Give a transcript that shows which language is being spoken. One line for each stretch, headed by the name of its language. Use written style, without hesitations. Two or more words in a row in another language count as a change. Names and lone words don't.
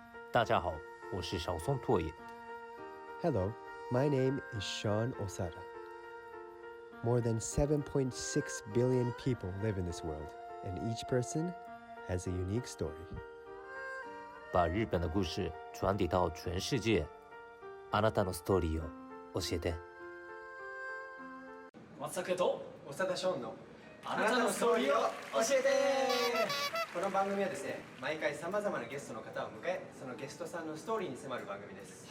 Chinese: 大家好，我是小松拓也。
English: Hello, my name is Sean Osada. More than 7.6 billion people live in this world, and each person has a unique story.
Chinese: 把日本的故事传递到全世界。
Japanese: あなたのストーリーを教えて。松坂と長田ショーンのあなたのストーリーを教えて。この番組はですね、毎回さまざまなゲストの方を迎え、そのゲストさんのストーリーに迫る番組です。